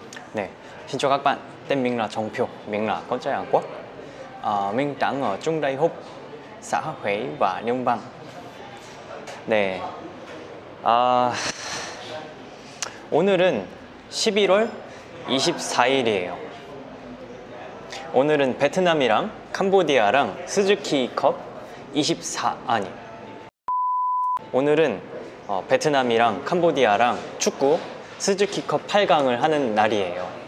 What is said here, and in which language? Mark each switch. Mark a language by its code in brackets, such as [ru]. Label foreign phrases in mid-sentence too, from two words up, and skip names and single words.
[vi] Nè, xin chào các bạn, tên mình là Trọng Phiêu, mình là con trai Hàn Quốc. Mình đang ở Trung Đại Húc, xã Huế và Nhông Văn. [ko] 네, 오늘은 11월 24일이에요. 오늘은 베트남이랑 캄보디아랑 스즈키컵 24, 베트남이랑 캄보디아랑 축구 스즈키컵 8강을 하는 날이에요.